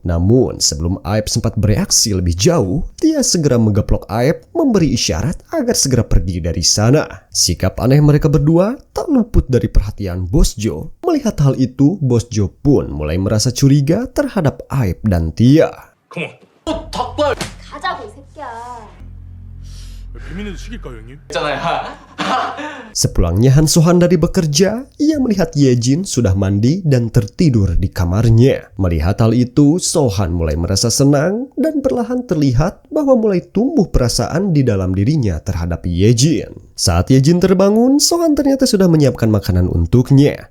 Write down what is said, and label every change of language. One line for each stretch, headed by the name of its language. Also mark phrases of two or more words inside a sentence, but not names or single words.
Indonesian: Namun sebelum Aep sempat bereaksi lebih jauh, Tia segera menggeplok Aep memberi isyarat agar segera pergi dari sana. Sikap aneh mereka berdua tak luput dari perhatian Bos Joe. Melihat hal itu, Bos Joe pun mulai merasa curiga terhadap Aep dan Tia.
Korean: 컴온. 닭발. 가자고 이 새끼야. 비밀은 시킬까요, 형님? 있잖아요.
Indonesian: Sepulangnya Han Sohan dari bekerja, ia melihat Ye Jin sudah mandi dan tertidur di kamarnya. Melihat hal itu, Sohan mulai merasa senang dan perlahan terlihat bahwa mulai tumbuh perasaan di dalam dirinya terhadap Ye Jin. Saat Ye Jin terbangun, Sohan ternyata sudah menyiapkan makanan untuknya.